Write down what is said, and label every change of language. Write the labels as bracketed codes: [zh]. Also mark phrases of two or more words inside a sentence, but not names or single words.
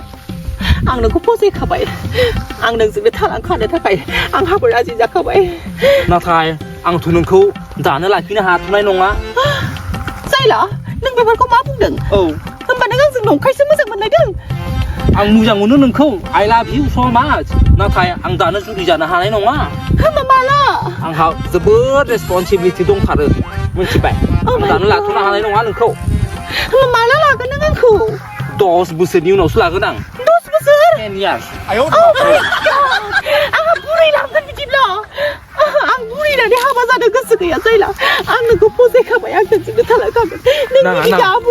[brx] आं नोंखौ फसायखाबाय आं नोंजोंनो थालांखानो थाखाय आंहाबो राजि जाखाबाय नाथाय आंथ' नोंखौ दानो लाखिनो हाथ'नाय नङा जायला नों बेफोरखौ मा बुंदों औ होमबा नों आंजों नंखायसो मोजां मोननायदों आं मोजां मोनो नोंखौ [en] I love you so much [brx] नाथाय आं दानो जुलि जानो हानाय नङा होमबा माला आंहा जोबोद रेसपन्सिबिलिटि दंथारो मिथिबाय आं दानो लाथ'नो हानाय नङा नोंखौ होमबा माला लागोन नों आंखौ 10 बोसोरनि उनावसो लागोन आं 10 बोसोर [en] 10 years [brx] आंहा बुरै लांगोन बिदिब्ला आं बुरैनानै हाबा जानो गोसो गैया जायला आं नोंखौ फसायखाबाय आं नोंजोंनो थालांखागोन नों बिदि दाबुं